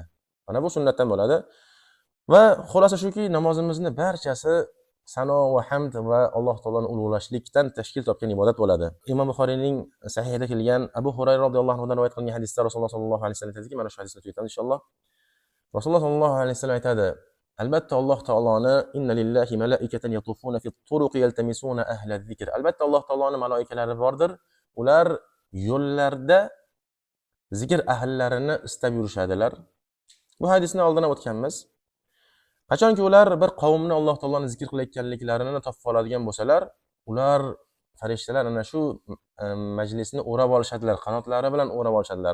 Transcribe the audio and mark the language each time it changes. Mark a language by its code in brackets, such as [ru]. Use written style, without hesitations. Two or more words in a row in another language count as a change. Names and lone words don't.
[uz] Mana bu sunnatdan bo'ladi. Va xulosa shuki, namozimizni barchasi sano va hamd va Alloh taoloni ulug'lashlikdan tashkil topgan ibodat bo'ladi. Imom Buxoriyning sahihida kelgan Abu Hurayra [ar] رضي الله عنه [uz] dan rivoyat qilingan hadisda Rasululloh [ar] صلى الله عليه وسلم [uz] aytadiki, mana shu hadisni o'tamiz inshaalloh. [ar] Rasululloh صلى الله عليه وسلم [uz] aytadi: albatta Alloh taoloni [ar] إن لله ملائكة يطوفون في الطرق يلتمسون أهل الذكر. [uz] Albatta Alloh taoloni mala'ikalari bordir. Ular yo'llarda zikr ahllarini istab yurishadilar. Bu hadisni oldin o'tganmiz. Qachonki ular bir qavmni Alloh taoloni zikr qilayotganliklarini topib oladigan bo'lsalar, ular farishtalar ana shu majlisni o'rab olishadilar, qanotlari bilan o'rab olishadilar.